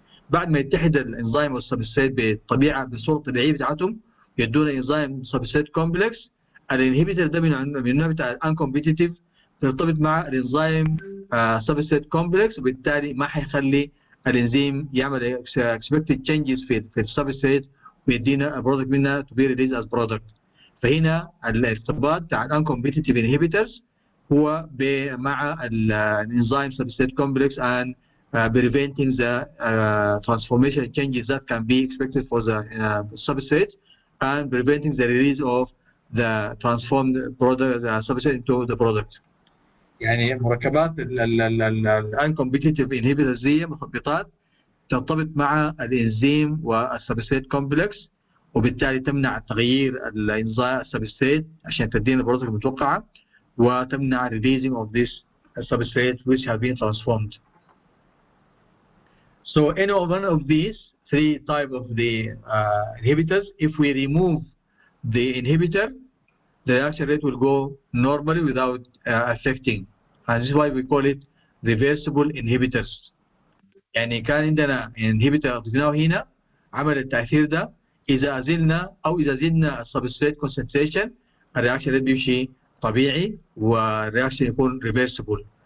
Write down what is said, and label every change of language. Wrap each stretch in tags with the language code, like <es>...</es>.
<ar>بعد ما يتحد الانزيم والسبستريت بالطبيعه بالصوره الطبيعيه بتاعتهم يدونا انزيم سبستريت كومبلكس. الانهبيتور ده من النوع بتاع الان كومبيتيتيف يرتبط مع الانزيم سبستريت كومبلكس، وبالتالي ما حيخلي الانزيم يعمل اكسبكتد تشينجز في السبستريت ويدينا برودكت منها تو بي ريليز از برودكت.</ar> <en>فهنا الارتباط بتاع الان كومبيتيتيف انهبيتورز هو مع الانزيم substrate complex and preventing the transformation changes that can be expected for the substrate and preventing the release of the transformed product substrate into the product.</en> <ar>يعني مركبات الانكومبيتيتيف انهبيتورز دي مثبطات ترتبط مع الانزيم والسبستريت كومبلكس، وبالتالي تمنع تغيير الانزيم السبستريت عشان تدينا البروتين المتوقعه، وتمنع releasing of this substrate which have been transformed.</ar> <en>So any one of these three types of the inhibitors, if we remove the inhibitor, the reaction rate will go normally without affecting, and this is why we call it reversible inhibitors.</en> <ar>يعني كان عندنا inhibitor ضفناه هنا عمل التأثير ده، إذا أزلنا أو إذا زدنا السبستريت concentration الرياكشن ريت بيمشي طبيعي والرياكشن يكون reversible.</ar>